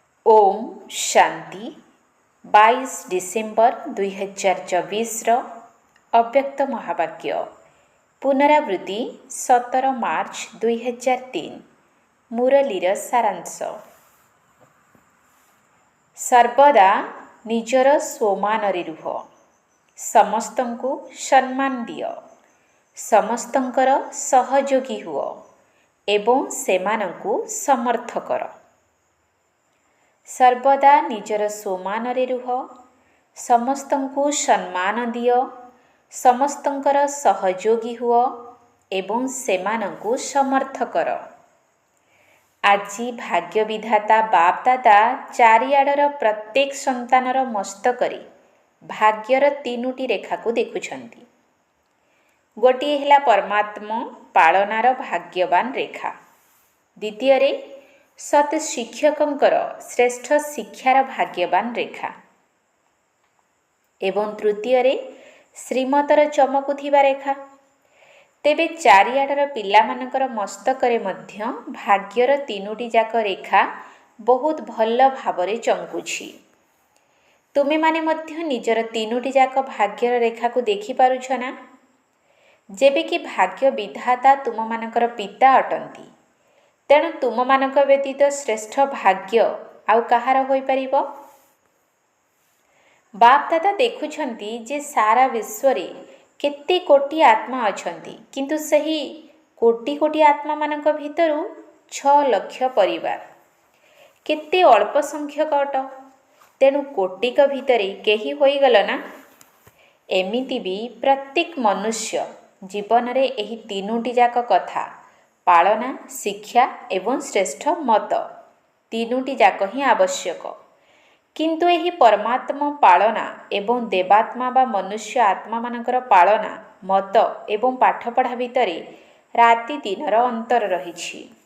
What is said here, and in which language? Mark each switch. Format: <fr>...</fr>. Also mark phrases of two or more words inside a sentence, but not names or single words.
<or>ଓମ ଶାନ୍ତି 22 ଡିସେମ୍ବର 2024 ଅବ୍ୟକ୍ତ ମହାବାକ୍ୟ ପୁନରାବୃତ୍ତି 17 ମାର୍ଚ୍ଚ 2003 ମୁରଲୀର ସାରାଂଶ ସର୍ବଦା ନିଜର ସ୍ୱମାନରେ ରୁହ ସମସ୍ତଙ୍କୁ ସମ୍ମାନ ଦିଅ ସମସ୍ତଙ୍କର ସହଯୋଗୀ ହୁଅ ଏବଂ ସେମାନଙ୍କୁ ସମର୍ଥ କର। ସର୍ବଦା ନିଜର ସ୍ୱମାନରେ ରୁହ ସମସ୍ତଙ୍କୁ ସମ୍ମାନ ଦିଅ ସମସ୍ତଙ୍କର ସହଯୋଗୀ ହୁଅ ଏବଂ ସେମାନଙ୍କୁ ସମର୍ଥ କର। ଆଜି ଭାଗ୍ୟ ବିଧାତା ବାପ ଦାଦା ଚାରିଆଡ଼ର ପ୍ରତ୍ୟେକ ସନ୍ତାନର ମସ୍ତକରେ ଭାଗ୍ୟର ତିନୋଟି ରେଖାକୁ ଦେଖୁଛନ୍ତି। ଗୋଟିଏ ହେଲା ପରମାତ୍ମା ପାଳନାର ଭାଗ୍ୟବାନ ରେଖା, ଦ୍ୱିତୀୟରେ ସତ ଶିକ୍ଷକଙ୍କର ଶ୍ରେଷ୍ଠ ଶିକ୍ଷାର ଭାଗ୍ୟବାନ ରେଖା ଏବଂ ତୃତୀୟରେ ଶ୍ରୀମତର ଚମକୁଥିବା ରେଖା। ତେବେ ଚାରିଆଡ଼ର ପିଲାମାନଙ୍କର ମସ୍ତକରେ ମଧ୍ୟ ଭାଗ୍ୟର ତିନୋଟି ଯାକ ରେଖା ବହୁତ ଭଲ ଭାବରେ ଚମକୁଛି। ତୁମେ ମାନେ ମଧ୍ୟ ନିଜର ତିନୋଟି ଯାକ ଭାଗ୍ୟର ରେଖାକୁ ଦେଖି ପାରୁଛ ନା? ଯେବେ କି ଭାଗ୍ୟ ବିଧାତା ତୁମ ମାନଙ୍କର ପିତା ଅଟନ୍ତି, ତେଣୁ ତୁମ ମାନଙ୍କ ବ୍ୟତୀତ ଶ୍ରେଷ୍ଠ ଭାଗ୍ୟ ଆଉ କାହାର ହୋଇ ପାରିବ? ବାପ ଦାଦା ଦେଖୁଛନ୍ତି ଯେ ସାରା ବିଶ୍ୱରେ କେତେ କୋଟି ଆତ୍ମା ଅଛନ୍ତି, କିନ୍ତୁ ସେହି କୋଟି କୋଟି ଆତ୍ମା ମାନଙ୍କ ଭିତରୁ 6 ଲକ୍ଷ ପରିବାର କେତେ ଅଳ୍ପ ସଂଖ୍ୟକ ଅଟ, ତେଣୁ କୋଟିକ ଭିତରେ କେହି ହୋଇ ଗଲ ନା? ଏମିତି ବି ପ୍ରତ୍ୟେକ ମନୁଷ୍ୟ ଜୀବନରେ ଏହି ତିନୋଟି ଯାକ କଥା ପାଳନା ଶିକ୍ଷା ଏବଂ ଶ୍ରେଷ୍ଠ ମତ ତିନୋଟି ଯାକ ହିଁ ଆବଶ୍ୟକ, କିନ୍ତୁ ଏହି ପରମାତ୍ମା ପାଳନା ଏବଂ ଦେବାତ୍ମା ବା ମନୁଷ୍ୟ ଆତ୍ମା ମାନଙ୍କର ପାଳନା ମତ ଏବଂ ପାଠପଢ଼ା ଭିତରେ ରାତି ଦିନର ଅନ୍ତର ରହିଛି।</or>